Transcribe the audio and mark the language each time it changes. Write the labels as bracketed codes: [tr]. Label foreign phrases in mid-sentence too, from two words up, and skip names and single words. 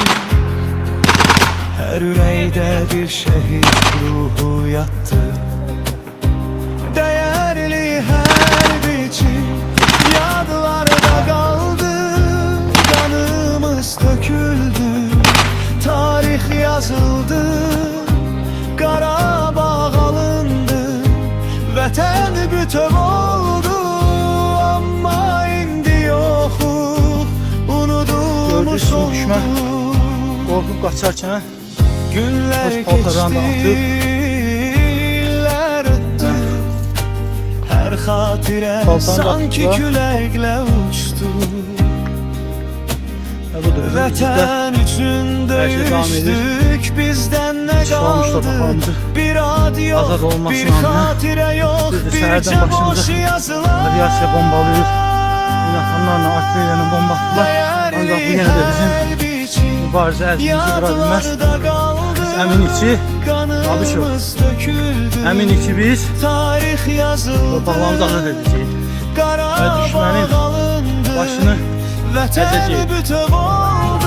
[tr] Her yüreğde bir şehit ruhu yattı. Değerli her biçim yadlarda kaldı. Kanımız döküldü, tarih yazıldı. [az] Qarabağ alındı, vətən bütöv oldu. Amma indi yoxuq, unudulmuş Gördüysən, oldu. düşmən qorxub qaçarkən Günlər öz paltarlarını da keçdi, atıb. illər ötdü. Hər xatirə Paltarını da sanki atdılar. küləklə uçdu. Bu da özümüzdə Vətən üçün [tr] Hər şey devam edir. [az] döyüşdük, bizdən nə [tr] Çalmış [az] qaldı? torpaqlarımızı Bir ad yox, azad olmasına bir [tr] rağmen [az] xatirə yox, [tr] biz de [az] bir səhərdən boş başımıza yazılar. aviasiya bombalıyır. [tr] İnsanlarla artilleriyle bomba attılar. Ancak bu yine de bizim [az] mübarizə əzmimizi qıra bilməz. Biz əminik ki, Abişov, əminik ki biz torpaqlarımızı azad edəcəyik və düşmənin başını əzəcəyik.